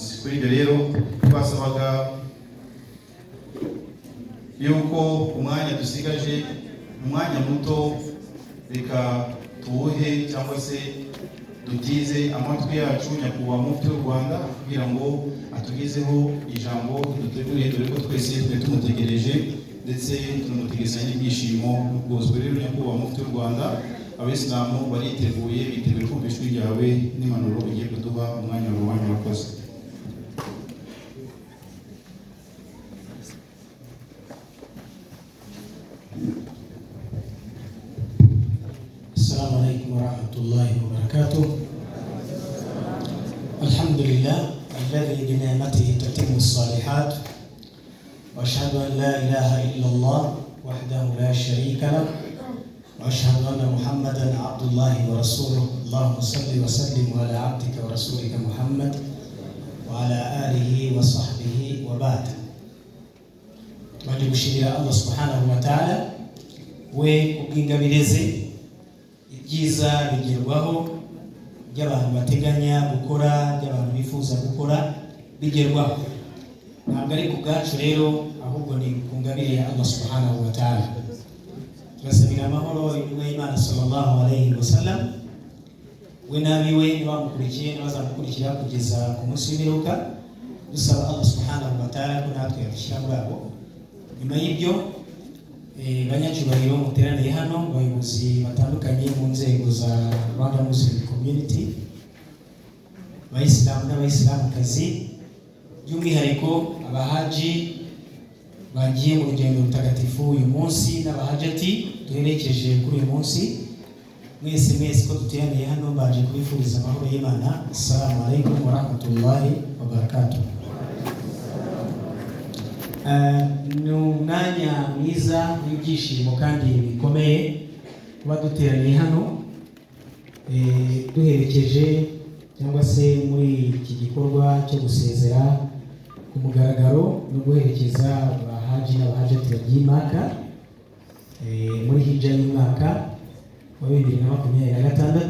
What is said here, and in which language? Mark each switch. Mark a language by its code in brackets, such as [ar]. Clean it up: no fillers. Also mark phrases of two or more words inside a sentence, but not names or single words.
[rw] Kuri ibyo rero twasabaga yuko umwanya dusigaje umwanya muto reka tuwuhe cyangwa se dutize amatwi yacu nyakubahwa mufti w'u Rwanda kugira ngo atugezeho ijambo duteguriye, dore ko twese tumutegereje ndetse tunamutegereza n'ibyishimo n'ubwuzuzwe. Rero nyakubahwa mufti w'u Rwanda, abisilamu bariteguye, biteguye kumva ijwi ryawe n'impanuro ugiye kuduha. Umwanya wawe murakoze. [ar] السلام عليكم ورحمة الله وبركاته. الحمد لله الذي بنعمته تتم الصالحات، وأشهد أن لا إله إلا الله وحده لا شريك له، وأشهد أن محمدا عبد الله ورسوله. اللهم صل وسلم على عبدك ورسولك محمد وعلى آله وصحبه وبعد. [rw] Tumaze gushimira Allah [ar] سبحانه وتعالى [rw] we ubwingabireze ibyiza bigerwaho by'abantu bateganya gukora, by'abantu bifuza gukora bigerwaho. Ntabwo ari ku bwacu rero, ahubwo ni ku ngabire ya Allah [ar] سبحانه وتعالى. [rw] Turasabira amahoro y'intumwa y'Imana [ar] صلى الله عليه وسلم, [rw] we n'abiwe n'abamukurikiye n'abazamukurikira kugeza ku munsi w'imperuka. Dusaba Allah [ar] سبحانه وتعالى [rw] ko natwe yadushyira muri abo. Nyuma y'ibyo banyacyubahiro muteraniye hano, abayobozi batandukanye mu nzego za Rwanda Muslim Community, abayisilamu n'abayisilamukazi, by'umwihariko abahaji bagiye mu rugendo rutagatifu uyu munsi n'abahajati duherekeje kuri uyu munsi, mwese ko duteraniye hano baje kubifuriza amahoro y'Imana. [ar] السلام عليكم ورحمة الله وبركاته. [rw] Ni umwanya mwiza w'ibyishimo kandi bikomeye kuba duteraniye hano duherekeje cyangwa se muri iki gikorwa cyo gusezera ku mugaragaro no guherekeza abahaji n'abahajati bagiye Maka muri hija y'umwaka wa 2026.